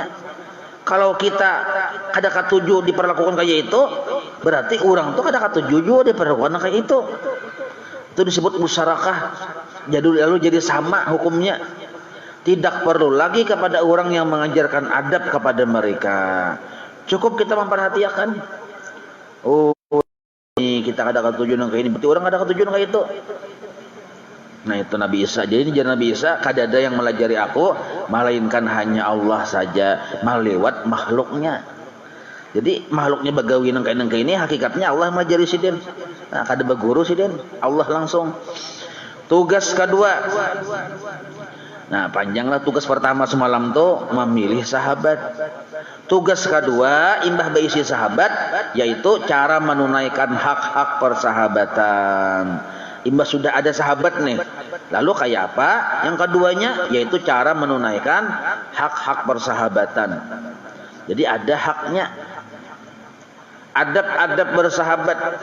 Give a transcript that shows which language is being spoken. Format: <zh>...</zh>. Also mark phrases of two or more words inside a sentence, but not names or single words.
<bjn>Kalau kita kada katuju diperlakukan kayak itu, berarti orang tuh kada katuju juga diperlakukan kayak itu.</bjn> <id>Itu disebut musyarakah. Lalu jadi sama hukumnya. Tidak perlu lagi kepada orang yang mengajarkan adab kepada mereka. Cukup kita memperhatikan. Oh,</id> <bjn>ini kita kada katuju nang kayak ini, berarti orang kada katuju nang kayak itu.</bjn> <id>Nah, itu Nabi Isa.</id> <bjn>Jadi ini Nabi Isa, kada ada yang melajari aku, melainkan hanya Allah saja, melewat makhluknya. Jadi makhluknya bagawi nang kayak ini, hakikatnya Allah melajari sidin. Nah, kada berguru sidin, Allah langsung.</bjn> <id>Tugas kedua.</id> <bjn>Nah, panjanglah tugas pertama semalam tuh memilih sahabat. Tugas kedua imbah beisi sahabat, yaitu cara menunaikan hak-hak persahabatan. Imbah sudah ada sahabat nih, lalu kayak apa?</bjn> <id>Yang keduanya yaitu cara menunaikan hak-hak persahabatan. Jadi ada haknya. Adab-adab bersahabat.</id>